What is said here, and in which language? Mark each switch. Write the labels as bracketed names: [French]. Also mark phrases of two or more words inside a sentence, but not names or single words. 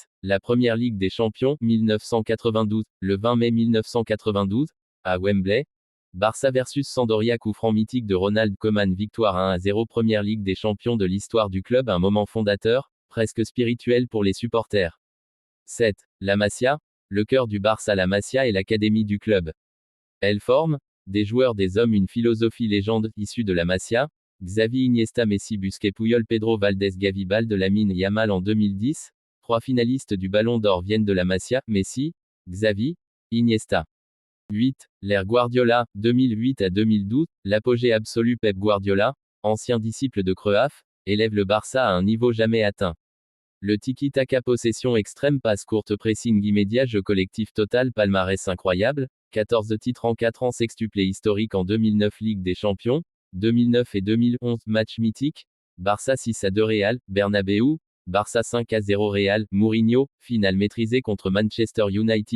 [French] La Première Ligue des Champions, 1992, le 20 mai 1992, à Wembley, Barça versus Sampdoria, coup franc mythique de Ronald Koeman, victoire 1-0, Première Ligue des Champions de l'histoire du club, un moment fondateur, presque spirituel pour les supporters. 7. La Masia, le cœur du Barça, la Masia est l'académie du club. Elle forme des joueurs, des hommes, une philosophie légende issue de la Masia. Xavi, Iniesta, Messi, Busquets, Puyol, Pedro, Valdés, Gavi, Balde, Lamine Yamal en 2010. 3 finalistes du Ballon d'Or viennent de la Masia, Messi, Xavi, Iniesta. 8. L'ère Guardiola, 2008 à 2012, l'apogée absolu. Pep Guardiola, ancien disciple de Cruyff, élève le Barça à un niveau jamais atteint. Le tiki-taka, possession extrême, passe courte, pressing immédiat, jeu collectif total, palmarès incroyable, 14 titres en 4 ans, sextuplé historique en 2009, Ligue des Champions, 2009 et 2011, match mythique, Barça 6-2 Real, Bernabéu, Barça 5-0 Real, Mourinho, finale maîtrisée contre Manchester United.